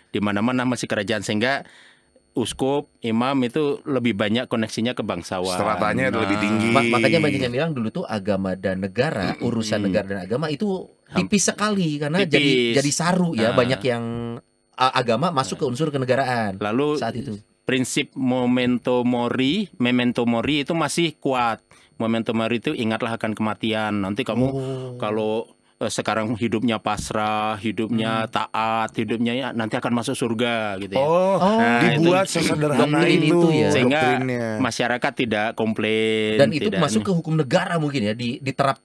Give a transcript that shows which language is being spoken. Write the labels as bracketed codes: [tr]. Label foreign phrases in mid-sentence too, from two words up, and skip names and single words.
[id] Di mana-mana masih kerajaan sehingga uskup, imam itu lebih banyak koneksinya ke bangsawan. Stratanya lebih tinggi. Makanya banyak yang bilang dulu tuh agama dan negara, urusan negara dan agama itu tipis sekali karena Tipis. jadi saru ya, banyak yang agama masuk ke unsur kenegaraan. Lalu Saat itu. prinsip [la] memento mori [id] itu masih kuat. [la] Memento mori [id] itu ingatlah akan kematian. Nanti kamu kalau sekarang hidupnya pasrah, hidupnya taat, hidupnya nanti akan masuk surga gitu ya. Dibuat sesederhana doktrin itu, itu ya. Sehingga doktrinnya. masyarakat tidak komplain. Dan itu tidak masuk ke hukum negara mungkin ya, diterap